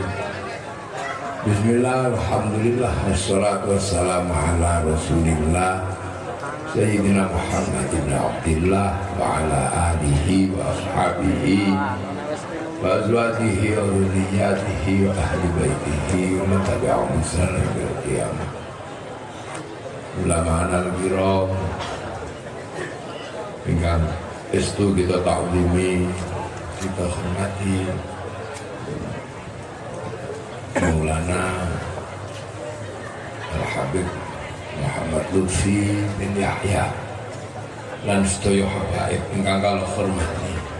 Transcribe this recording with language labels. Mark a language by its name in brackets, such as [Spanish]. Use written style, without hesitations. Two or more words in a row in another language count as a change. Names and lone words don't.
[Arabic] بسم الله الحمد لله والصلاة والسلام على رسول الله Sayyidina Muhammad ibn Abdillah وعلى آله وأصحابه وأزواجه وذريته وأهل بيته ومن تبعهم بإحسان إلى يوم القيامة. العلماء الكرام [Javanese] ingkang estu kita ta'zimi, kita hormati Maulana Al-Habib Muhammad Lutfi bin Yahya lan sedaya habaib ingkang kula hormati.